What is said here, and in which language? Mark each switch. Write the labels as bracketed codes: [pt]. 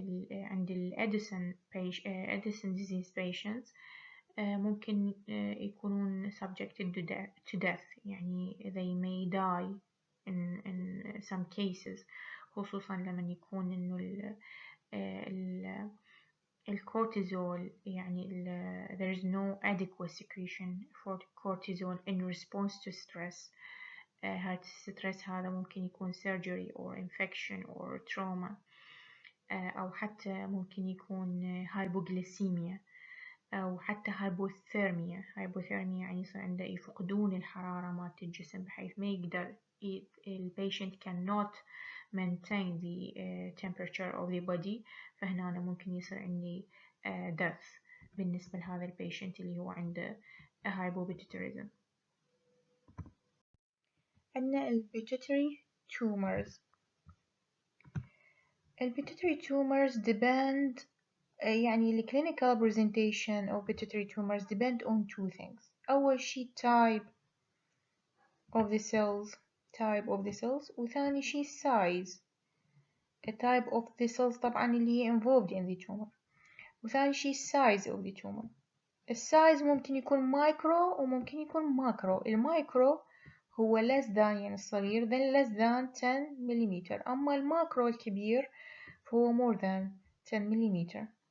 [ar] عند الأديسون [en] disease patients [ar] ممكن يكونون [en] subjected to death [ar] يعني [en] they may die in some cases [ar] خصوصا لما يكون إنه الكورتيزول يعني [en] there is no adequate secretion for cortisol in response to stress. [ar] هذا الستريس هذا ممكن يكون surgery or infection or trauma أو حتى ممكن يكون hypoglycaemia أو حتى hypothermia. يعني يصير عنده يفقدون الحرارة مالت الجسم بحيث ما يقدر [en] patient cannot maintain the temperature of the body. [ar] فهنا أنا ممكن يصير عندي death بالنسبة لهذا patient اللي هو عنده hypopituitarism. [en] عندنا pituitary tumors. pituitary tumors depend يعني clinical presentation of pituitary tumors depend on two things. [ar] أول شي [en] type of the cells [ar] وثاني شي [en] size. A type of the cells [ar] طبعا اللي هي [en] involved in the tumor وثاني شي size of the tumor. [ar] السايز ممكن يكون مايكرو وممكن يكون ماكرو. المايكرو هو [en] less than [ar] يعني الصغير then less than 10 مليمتر. أما الماكرو الكبير فهو more than 10 مليمتر.